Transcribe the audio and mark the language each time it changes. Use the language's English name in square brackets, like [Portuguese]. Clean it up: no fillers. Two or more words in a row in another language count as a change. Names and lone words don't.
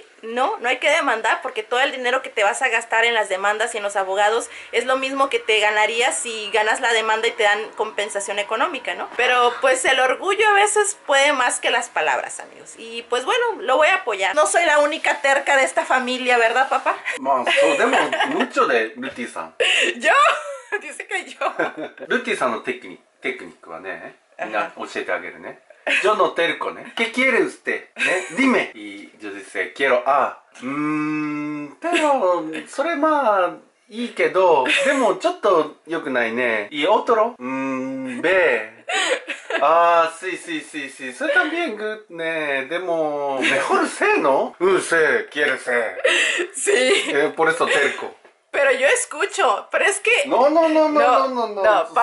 [Spanish] No hay que demandar porque todo el dinero que te vas a gastar en las demandas y en los abogados es lo mismo que te ganarías si ganas la demanda y te dan compensación económica, ¿no? Pero pues el orgullo a veces puede más que las palabras, amigos. Y pues bueno, lo voy a apoyar. No soy la única terca de esta familia, ¿verdad, papá? Mucho de Luti san. ¿Yo? Dice que yo. [Japanese] Luti sanのテクニックはね、みんな教えてあげるね。 [Spanish] Yo no terco, ¿eh? ¿Qué quiere usted? Dime. Y yo dice, quiero A. Pero, [Japanese] それまあいいけど、でもちょっと良くないね。 [Spanish] Y otro, B. Ah, sí. Eso también good, [Japanese] ね。 [Spanish] でも、mejor C, ¿no? C, quiere C. Sí. Por eso terco. Pero yo escucho, pero es que... No, papá.